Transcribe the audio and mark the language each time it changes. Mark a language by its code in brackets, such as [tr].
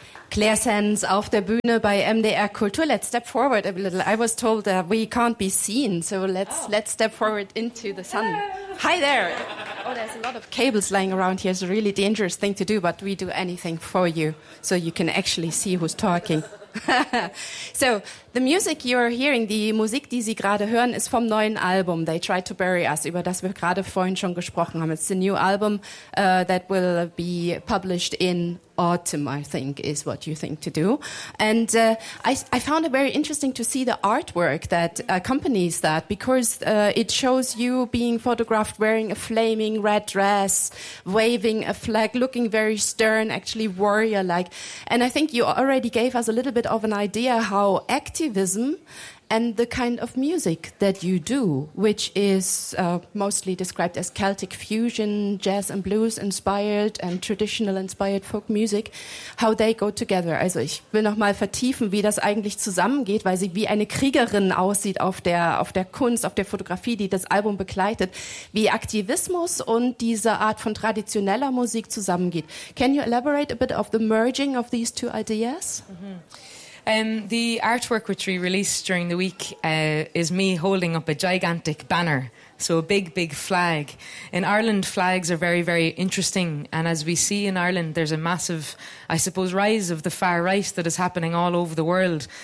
[de] Claire Sands auf der Bühne bei MDR Kultur. [en] Let's step forward a little. I was told that we can't be seen, so let's step forward into the sun. Hi there. Oh, there's a lot of cables lying around here. It's a really dangerous thing to do, but we do anything for you so you can actually see who's talking. So, the music you're hearing, [de] die Musik, die Sie gerade hören, ist vom neuen Album, They Tried to Bury Us, über das wir gerade vorhin schon gesprochen haben. [en] It's the new album that will be published in autumn, I think, is what you think to do. And I found it very interesting to see the artwork that accompanies that, because it shows you being photographed wearing a flaming red dress, waving a flag, looking very stern, actually warrior-like. And I think you already gave us a little bit of an idea how activism and the kind of music that you do, which is mostly described as Celtic fusion, jazz and blues inspired and traditional inspired folk music, how they go together. [de] Also ich will nochmal vertiefen, wie das eigentlich zusammengeht, weil sie wie eine Kriegerin aussieht auf der Kunst, auf der Fotografie, die das Album begleitet, wie Aktivismus und diese Art von traditioneller Musik zusammengeht. [en] Can you elaborate a bit of the merging of these two ideas? The artwork which we released during the week is me holding up a gigantic banner, so a big, big flag. In Ireland, flags are very, very interesting. And as we see in Ireland, there's a massive, I suppose, rise of the far right that is happening all over the world.